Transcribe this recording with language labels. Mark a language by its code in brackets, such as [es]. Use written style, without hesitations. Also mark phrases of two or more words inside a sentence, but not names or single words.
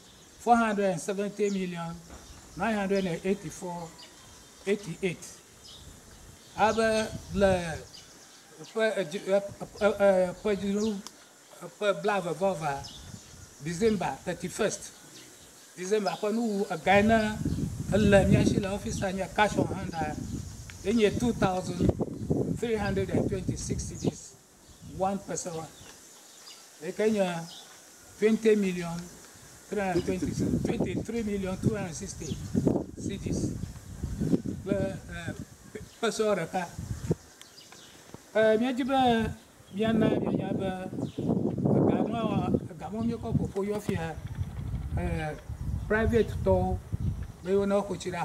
[ee] 470,984,88 abe le ƒe blavevɔva December 31st December ƒe nuwu ega ne ele mía si le ofisa nye [en] cash on hand [ee] enye 2,326 cedis 1 peso yike nye 23,260 cedis kple peso ɖeka míadzi be míana mianya be egamo míekɔ ƒoƒo yɔ fia private tɔwo be yiwo ne xɔ tsi ɖe